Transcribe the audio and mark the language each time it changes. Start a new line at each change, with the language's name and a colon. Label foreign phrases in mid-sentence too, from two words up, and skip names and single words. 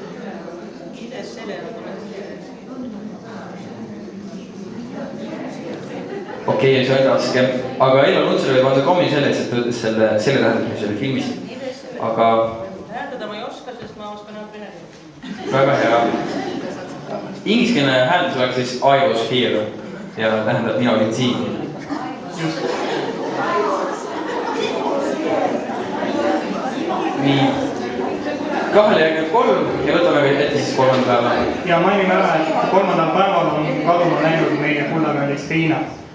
Estonian: Okei, see on raske. Aga Ella Lutsale võib anda kommi selles, et ta ütles selle tähendus, mis oli filmis. Aga hääldada ma ei oska, sest ma oskan ainult vene keelt. Väga hea. Ingliskeelne hääldus oleks siis
English: I was here
Estonian: ja tähendab mina olin siin. Nii. 2 järgnev 3 ja võtame ette siis 3. päeva. Ja mainime ära, et 3. päeval on kaduma läinud meie kullakallis Riina.